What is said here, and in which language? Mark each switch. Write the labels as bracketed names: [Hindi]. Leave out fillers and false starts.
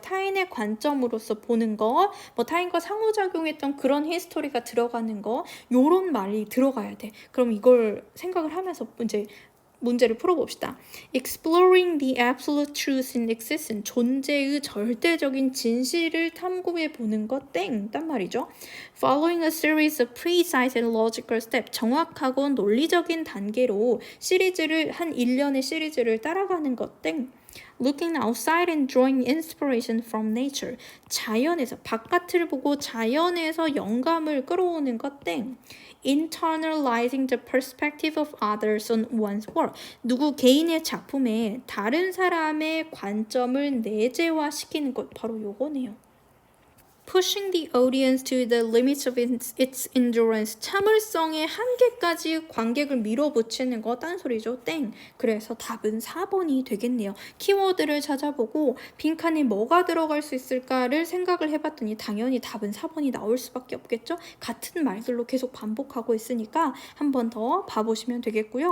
[Korean] 타인의 관점으로서 보는 거, 뭐 타인과 상호작용했던 그런 히스토리가 들어가는 거, 요런 말이 들어가야 돼. 그럼 이걸 생각을 하면서 이제 문제를 풀어봅시다. [English] Exploring the absolute truth in existence. [Korean] 존재의 절대적인 진실을 탐구해 보는 것 딴 말이죠. [English] Following a series of precise and logical steps. [Korean] 정확하고 논리적인 단계로 한 일련의 시리즈를 따라가는 것 [English] Looking outside and drawing inspiration from nature. [Korean] 자연에서, 바깥을 보고 자연에서 영감을 끌어오는 것 [English] Internalizing the perspective of others on one's work. [Korean] 누구 개인의 작품에 다른 사람의 관점을 내재화시키는 것, 바로 요거네요. [English] Pushing the audience to the limits of its endurance. [Korean] 참을성의 한계까지 관객을 밀어붙이는 거 딴소리죠. 그래서 답은 4번이 되겠네요. 키워드를 찾아보고 빈칸에 뭐가 들어갈 수 있을까를 생각을 해봤더니 당연히 답은 4번이 나올 수밖에 없겠죠. 같은 말들로 계속 반복하고 있으니까 한 번 더 봐보시면 되겠고요.